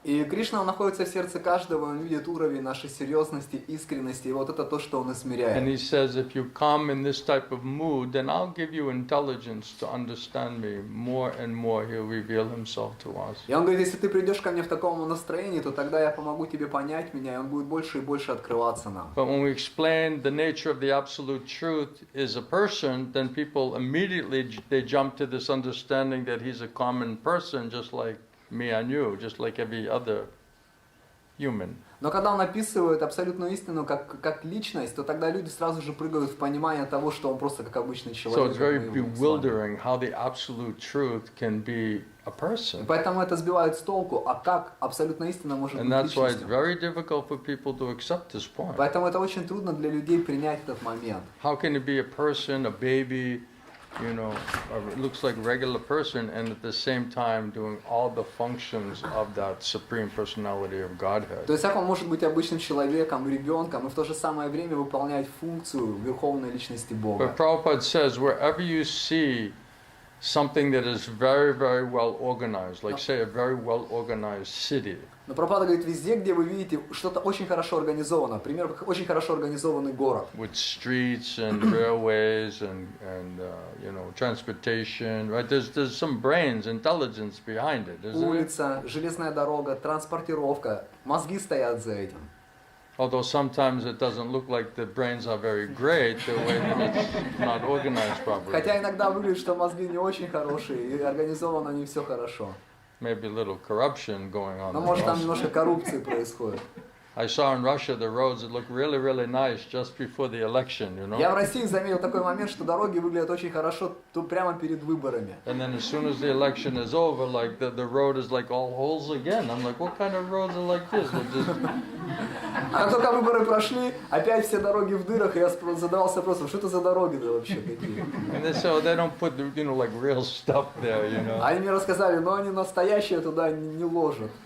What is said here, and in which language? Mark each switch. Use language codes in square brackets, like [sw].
[ru] И Кришна, он находится в сердце каждого, он видит уровень нашей серьезности, искренности, и вот это то, что он измеряет. [en] And he says, if you come in this type of mood, then I'll give you intelligence to understand me more and more. He'll reveal himself to us. [ru] И он говорит, если ты придешь ко мне в таком настроении, то тогда я помогу тебе понять меня, и он будет больше и больше открываться нам. [en] But when we explain the nature of the absolute truth is a person, then people immediately they jump to this understanding that he's a common person, just like me and you, just like every other human. [ru] Но когда он описывает абсолютную истину как личность, то тогда люди сразу же прыгают в понимание того, что он просто как обычный [en] So [ru] человек. [en] it's very bewildering how the absolute truth can be a person. [ru] Поэтому это сбивает с толку, а как абсолютная истина может [en] And [ru] быть [en] that's why it's [ru] личностью. [en] very difficult for people to accept this point. [ru] Поэтому это очень трудно для людей принять этот момент. [en] How can it be a person, a baby, you know, it looks like a regular person, and at the same time doing all the functions of that Supreme Personality of Godhead? [ru] То есть как он может быть обычным человеком, ребенком, и в то же самое время выполнять функцию Верховной Личности Бога. [en] But Prabhupada says, wherever you see something that is very, very well organized, like say a very well organized city, [ru] Но Прабхупада говорит, везде, где вы видите что-то очень хорошо организовано, например, очень хорошо организованный город, [en] with streets and railways and you know, transportation, right? There's some brains, intelligence behind it, isn't it? [ru] улица, железная дорога, транспортировка, мозги стоят за этим. [en] Although sometimes it doesn't look like the brains are very great, the way that it's not organized properly. [ru] Хотя иногда выглядит, что мозги не очень хорошие, и организовано не все хорошо. [en] Maybe a little corruption going on [ru] Но [en] there [ru] может там [en] also. [ru] немножко коррупции происходит. [en] I saw in Russia the roads that look really, really nice just before the election, you know. [ru] Я в России заметил такой момент, что дороги выглядят очень хорошо прямо перед выборами. [en] And then as soon as the election is over, like the road is like all holes again. I'm like, what kind of roads are like this? They're just... [ru] А как только выборы прошли, опять все дороги в дырах, и я задавался вопросом, что это за дороги-то вообще такие? [en] And so they don't put, you know, like real stuff there, you know. [ru] Они мне рассказали, но они настоящие туда не ложат.